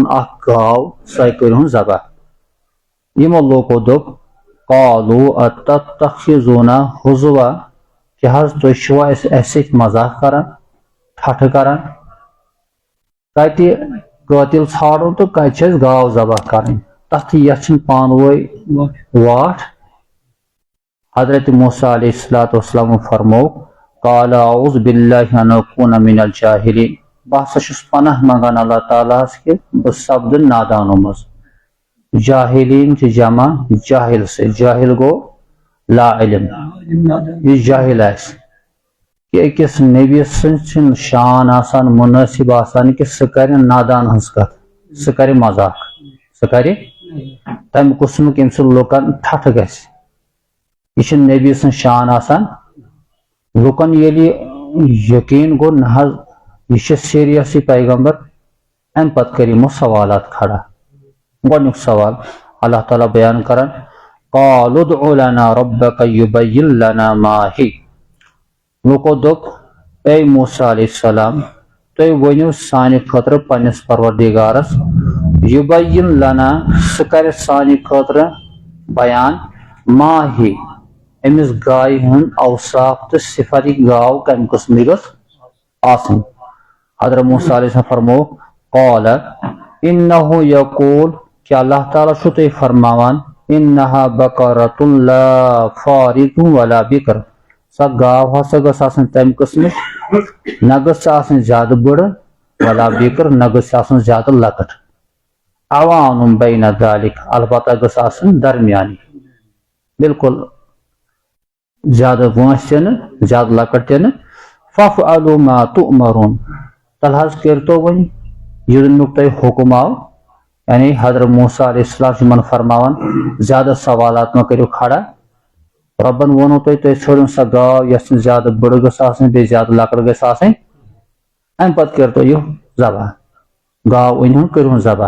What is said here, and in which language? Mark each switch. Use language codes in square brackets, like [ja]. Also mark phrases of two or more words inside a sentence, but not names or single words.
[ks] اکھ گاو سۄے کٔرۍہُن ذبح یِمو لوٗکو دوٚپ [ar] قالوا اتتخذونا ہزوا [ks] کہ حظ تُہۍ چھِوا اسہِ سۭتۍ مزاق کران ٹھٹھٕ کران کتہِ قٲتل ژھانڈُن تہٕ کتہِ چھِ اسہِ گاو ذبح کرٕنۍ تتھ یتھ چھِنہٕ پانہٕ ؤنۍ واٹھ حضرت موسیٰ [ar] علیہ الصلوۃ والسلام [ks] فرمووُکھ [ar] قال اعوذ باللہ ان اکون من الجاہلین [ks] بہٕ ہسا چھُس پناہ منگان اللہ تعالیٰ ہس کہ بہٕ سپدٕ نادانو منٛز جاہلین چھِ جمع جاہل سۭتۍ جاہل گوٚو لا علم یُس جاہل آسہِ کہ أکِس نبی سٕنٛز چھِنہٕ شان آسان مُنٲسِب آسان کہ سُہ کرِ نادان ہٕنٛز کتھ سُہ کرِ مزاق سُہ کرِ تمہِ قٕسمُک ییٚمہِ سۭتۍ لُکن ٹھٹھٕ گژھِ یہ نبی سن شان آسان لکن یلی یقین گو نہ یہ سیریس یہ پیغمبر ام پتہ کر یمو سوالات کھڑا گۄڈنیُک سوال اللہ تعالیٰ بیان کران [ar] قالوا ادع لنا ربك يبين لنا ما هي [ks] لوکو دوٚپ اے موسیٰ [ar] علیہ السلام [ks] تُہۍ ؤنِو سانہِ خٲطرٕ پننِس پروردگارس [ar] یبین لنا [ks] سُہ کرِ سانہِ خٲطرٕ بیان [ar] ما ہی [ks] امس گایہِ ہُنٛد اوصاف تہٕ صفت یہِ گاو کمہِ قٕسمٕچ گٔژھ آسٕنۍ حضرت موسیٰ [ar] علیہ السلام [ks] فرمو [ar] قال انه یقول [ks] کہ اللہ تعالیٰ چھُ تۄہہِ فرماوان [ar] انها بقرۃ لا فارض ولا بکر [ks] سۄ گاو ہسا گٔژھ آسٕنۍ تمہِ قٕسمٕچ نہ گٔژھ سۄ آسٕنۍ زیادٕ بٔڑ [ar] ولا بکر [ks] نہ گٔژھ سۄ آسٕنۍ زیادٕ لۄکٕٹ [ar] عوان بین ذالک [ks] البتہ گٔژھ آسٕنۍ درمیانی بالکل زیادٕ وٲنٛس تہِ نہٕ زیادٕ لۄکٕٹ تہِ نہٕ [ar] فافعلوا ما تؤمرون [ks] تل حظ کٔرۍتو وۄنۍ یہِ میُک تۄہہِ حُکم آو یعنی حضرت موسیٰ [ar] علیہ السلام [ks] چھُ یِمن فرماوان زیادٕ سوالات مہ کٔرِو کھڑا رۄبن ووٚنوٕ تۄہہِ ژھٲنٛڈِو سۄ گاو یۄس نہٕ زیادٕ بٔڑ گٔژھ آسٕنۍ بیٚیہِ زیادٕ لۄکٕٹ گژھِ آسٕنۍ امہِ پتہٕ کٔرۍتو یہِ ذبح گاو أنۍہُن کٔرۍہُن ذبح